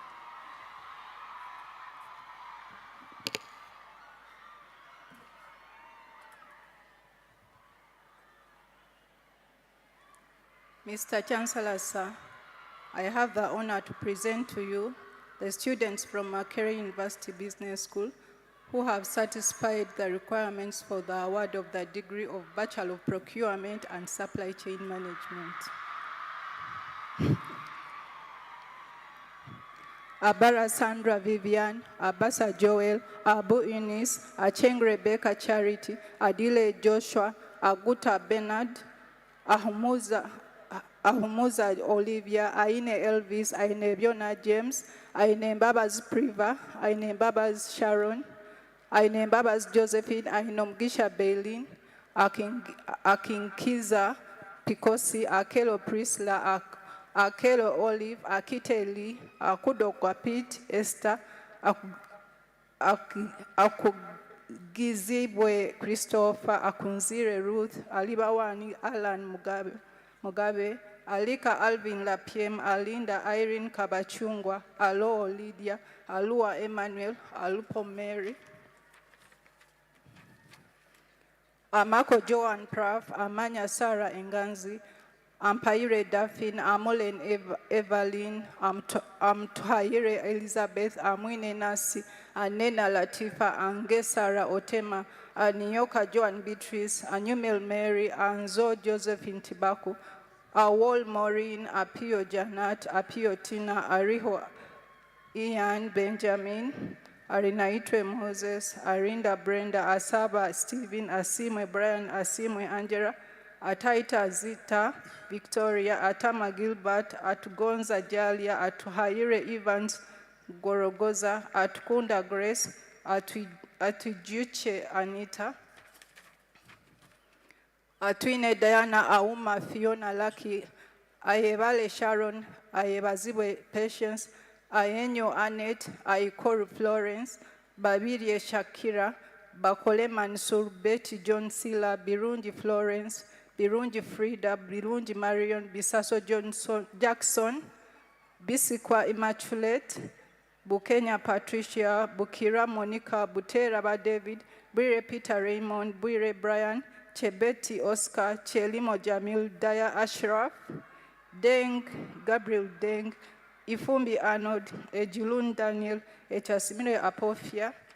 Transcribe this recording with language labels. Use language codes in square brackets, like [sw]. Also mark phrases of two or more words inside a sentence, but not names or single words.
[en] Mr. Chancellor, sir, I have the honor to present to you the students from Makerere University Business School who have satisfied the requirements for the award of the degree of Bachelor of Procurement and Supply Chain Management. Abara Sandra Vivian, Abasa Joel, Abu Eunice, Acheng Rebecca Charity, Adile Joshua, Aguta Bernard, Ahumuza Olivia, Aine Elvis, Aine Biona James, Aine Babas Priva, Aine Babas Sharon, Aine Babas Josephine, Aine Gisha Bailin, Akinkiza Pikosi, Akelo Prisla, Akelo Olive, Akite Lee, Akudo Kwapit, Esther, Akugizibwe Christopher, Akunzire Ruth, Alibawani Alan Mugabe, Alika Alvin Lapiem, Alinda Irene Kabachungwa, Alo Lydia, Alua Emmanuel, Alupo Mary, Amako Joan Praf, Amanya Sarah Enganzi, Ampaire Daphne, Amolen Evelyn, Amtuhaire Elizabeth, Amwine Nasi, Anena Latifa, Ange Sarah Otema, Anyoka Joan Beatrice, Anumel Mary, Anzo Josephine Tibaku, Awol Maureen, Apio Janat, Apio Tina, Ariho Ian Benjamin, Arinaitwe Moses, Arinda Brenda, Asaba Stephen, Asimwe Brian, Asimwe Angela, Ataita Zita, Victoria, Atama Gilbert, Atugonza Jalia, Atuhaire Evans, Gorogoza, Atukunda Grace, Atujuche Anita, Atwine Diana, Auma Fiona Lucky, Ayevale Sharon, Ayevazibwe Patience, Ayenyo Annette, Aikoru Florence, Babirie Shakira, Bakole Mansur, Betty John Silla, Birungi Florence, Birungi Frida, Birungi Marion, Bisaso Jackson, Bisikwa Immaculate, Bukenya Patricia, Bukira Monica, Buteraba David, Bwire Peter Raymond, Bwire Brian, Chebeti Oscar, Chelimo Jamil, Daya Ashraf, Deng, Gabriel Deng, Ifumbi Arnold, Ejulun Daniel, Echasimile Apofia,